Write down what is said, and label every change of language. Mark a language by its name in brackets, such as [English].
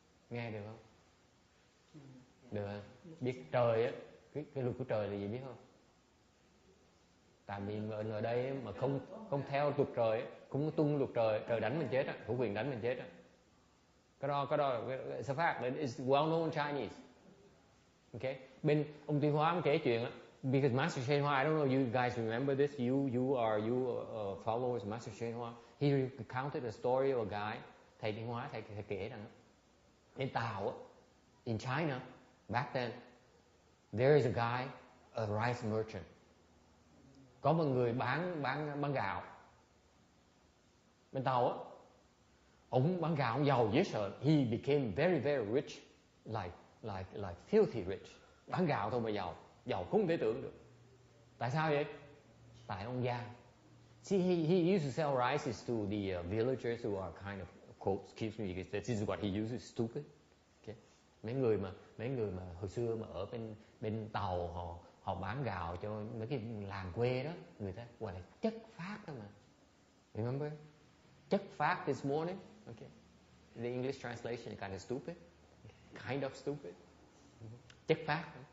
[Vietnamese] Nghe được không? Được không? Biết trời á, cái luật của trời là gì biết không? Tại vì ở đây mà không theo luật trời, không tuân luật trời, trời đánh mình chết á, thủ quyền đánh mình chết á. Cái đó [English] it's a fact, it's well known in Chinese. Okay, [Vietnamese] bên ông Tuyên Hóa ông kể chuyện á, [English] because Master Shen Hoa, I don't know you guys remember this, you are followers of Master Shen Hoa. He recounted a story of a guy, [Vietnamese] thầy Tuyên Hóa thầy kể rằng [English] in Tàu á, in China back then, there is a guy, a rice merchant. [Vietnamese] Có một người bán gạo bên Tàu á, ông bán gạo ông giàu dễ sợ. [English] He became very very rich, like filthy rich. [Vietnamese] Bán gạo thôi mà giàu không thể tưởng được. Tại sao vậy? Tại ông gian. [English] See, he used to sell rices to the villagers who are kind of, quote, excuse me, because this is what he uses, stupid. Okay. [Vietnamese] Mấy người mà hồi xưa mà ở bên Tàu họ bán gạo cho mấy cái làng quê đó, người ta gọi là chất phát đó mà. [English] Remember? Chất phát this morning. Okay. The English translation is kind of stupid. Kind of stupid. Chất phát.